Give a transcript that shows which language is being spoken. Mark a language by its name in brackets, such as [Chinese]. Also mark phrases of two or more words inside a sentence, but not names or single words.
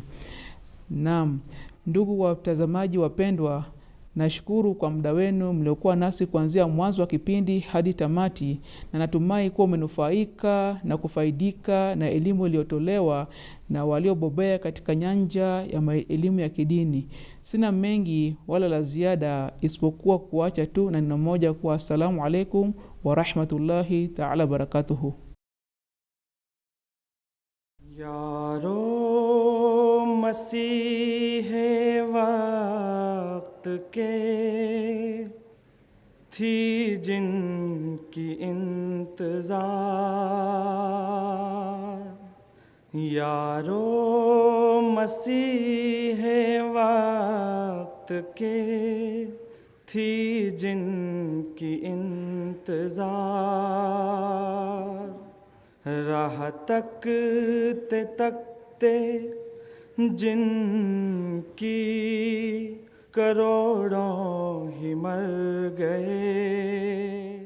[Swahili] Naam, ndugu watazamaji wapendwa, nashukuru kwa muda wenu mliokuwa nasi kuanzia mwanzo wa kipindi hadi tamati, na natumai kuwa umenufaika na kufaidika na elimu iliyotolewa na waliobobea katika nyanja ya elimu ya kidini. Sina mengi wala la ziada isipokuwa kuacha tu na neno moja kwa [Arabic] السلام عليكم ورحمة الله تعالى بركاته. [Hindi] यारो मसीह वक्त के थी जिनकी इंतजार, यारो मसीह वक्त के थी जिनकी इंतजार, राह तकते तकते जिनकी करोड़ों ही मर गए।